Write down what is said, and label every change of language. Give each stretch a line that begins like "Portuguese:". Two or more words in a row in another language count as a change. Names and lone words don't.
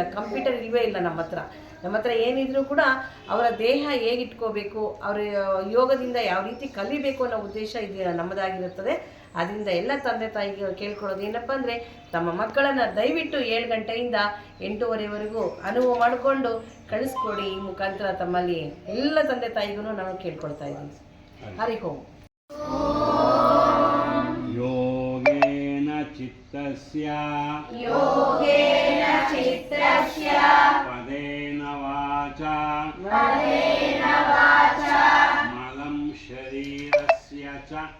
Kannada: ಕಂಪ್ಯೂಟರ್ ಇಲ್ಲವೇ ಇಲ್ಲ ನಮ್ಮ ಹತ್ರ ಏನಿದ್ರೂ ಕೂಡ ಅವರ ದೇಹ ಹೇಗಿಟ್ಕೋಬೇಕು, ಅವರ ಯೋಗದಿಂದ ಯಾವ ರೀತಿ ಕಲಿಬೇಕು ಅನ್ನೋ ಉದ್ದೇಶ ಇದು ನಮ್ಮದಾಗಿರುತ್ತದೆ. ಅದರಿಂದ ಎಲ್ಲ ತಂದೆ ತಾಯಿಗೆ ಕೇಳ್ಕೊಳ್ಳೋದು ಏನಪ್ಪ ಅಂದರೆ, ತಮ್ಮ ಮಕ್ಕಳನ್ನು ದಯವಿಟ್ಟು 7 ಗಂಟೆಯಿಂದ 8:30ವರೆಗೂ ಅನುವು ಮಾಡಿಕೊಂಡು ಕಳಿಸ್ಕೊಡಿ. ಈ ಮುಖಾಂತರ ತಮ್ಮಲ್ಲಿ ಎಲ್ಲ ತಂದೆ ತಾಯಿಗೂ ನಾವು ಕೇಳ್ಕೊಳ್ತಾ ಇದ್ದೀವಿ. ಹರಿ ಓಂ.
Sanskrit: ಯೋಗೇನ ಚಿತ್ತಸ್ಯ ಪದೇನ ವಾಚಾ ಮಲಂ ಶರೀರಸ್ಯ ಚ